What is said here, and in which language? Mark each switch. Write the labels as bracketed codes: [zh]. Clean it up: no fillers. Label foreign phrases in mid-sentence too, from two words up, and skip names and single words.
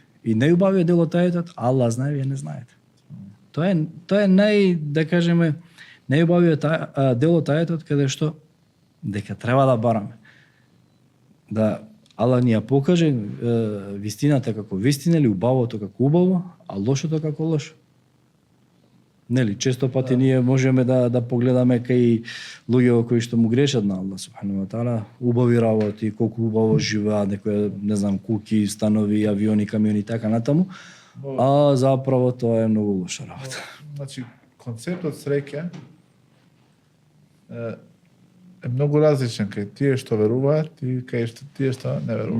[mk] И најубавиот дел од тајотот, Аллах знае, вие не знаете. Тоа е да кажеме, најубавиот дел од тајотот каде што дека треба да бараме. Да Аллах ни ја покаже вистината како вистина или убавото како убаво, а лошото како лошо. Нели, често пати ние можеме да погледаме кај луѓе кои што му грешат на Аллах [ar] سبحانه وتعالى, [mk] убави работи, колку убаво живеат, некои, не знам, куки, станови, авиони, камиони и така натаму, а заправо тоа е многу лоша работа. Значи, концептот среќа е многу различен кај тие што веруваат и кај тие што не веруваат.